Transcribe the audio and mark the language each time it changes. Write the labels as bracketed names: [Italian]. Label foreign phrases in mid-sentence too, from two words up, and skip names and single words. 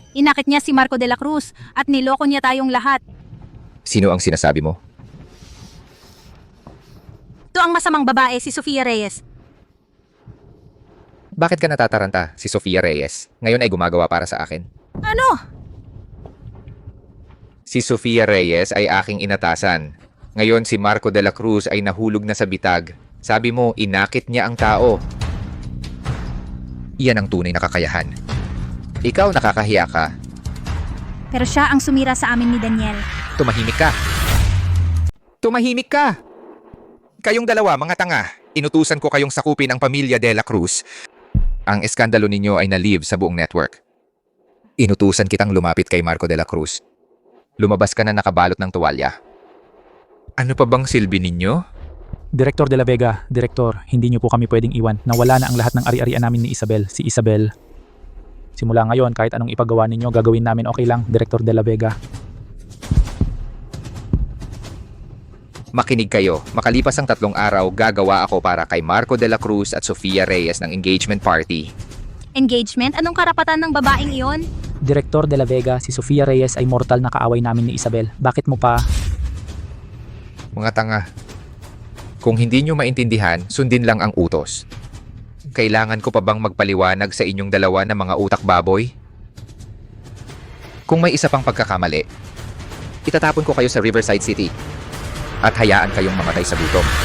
[Filipino] Inakit niya si Marco de la Cruz at niloko niya tayong lahat. Sino ang sinasabi mo? Ito ang masamang babae, si Sofia Reyes. Bakit ka natataranta, si Sofia Reyes? Ngayon ay gumagawa para sa akin. Ano? Si Sofia Reyes ay aking inatasan. Ngayon si Marco de la Cruz ay nahulog na sa bitag. Sabi mo, inakit niya ang tao. Iyan ang tunay na kakayahan. Ikaw nakakahiya ka. Pero siya ang sumira sa amin ni Daniel. Tumahimik ka. Tumahimik ka! Kayong dalawa, mga tanga. Inutusan ko kayong sakupin ang pamilya de la Cruz. Ang eskandalo ninyo ay na-live sa buong network. Inutusan kitang lumapit kay Marco de la Cruz. Lumabas ka na nakabalot ng tuwalya. Ano pa bang silbi ninyo? Director de la Vega, Director, hindi niyo po kami pwedeng iwan. Nawala na ang lahat ng ari-arian namin ni Isabel, si Isabel. Simula ngayon, kahit anong ipagawa ninyo, gagawin namin okay lang, Director de la Vega. Makinig kayo, makalipas ang 3 araw, gagawa ako para kay Marco de la Cruz at Sofia Reyes ng [English] engagement party. [Filipino] Engagement? Anong karapatan ng babaeng iyon? Director de la Vega, si Sofia Reyes ay mortal na kaaway namin ni Isabel. Bakit mo pa? Mga tanga. Kung hindi nyo maintindihan, sundin lang ang utos. Kailangan ko pa bang magpaliwanag sa inyong dalawa na mga utak baboy? Kung may isa pang pagkakamali, itatapon ko kayo sa Riverside City at hayaan kayong mamatay sa gutom.